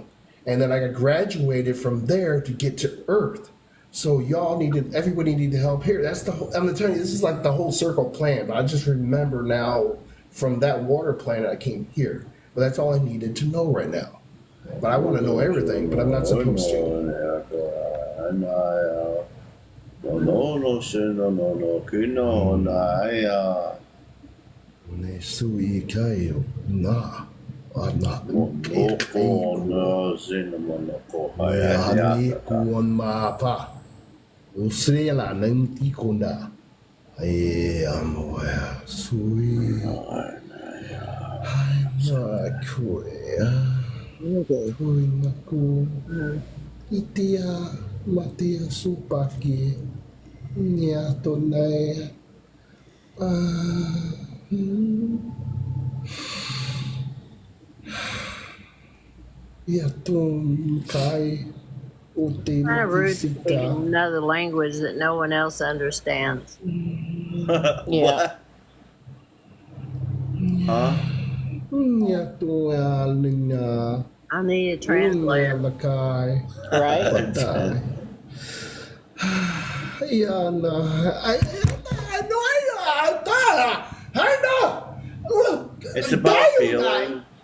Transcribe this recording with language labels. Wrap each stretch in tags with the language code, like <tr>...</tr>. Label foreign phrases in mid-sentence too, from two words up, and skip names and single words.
<en>And then I got graduated from there to get to Earth. So everybody needed help here. That's the whole, I'm telling you, this is like the whole circle plan. But I just remember now from that water planet I came here. But that's all I needed to know right now. But I want to know everything, but I'm not supposed to. Nesui kayo na anak Hani kuon mapa. Usrela nang tikunda. Ay amoya sui. Hana kuya. Hui naku. Itia matia supaki. Nya tonai. Yatum kai utin Kind of rude speaking another language that no one else understands. Yeah. Huh? Yatum alninga. I need a translator. Lakai. Right? It's about feeling.</en>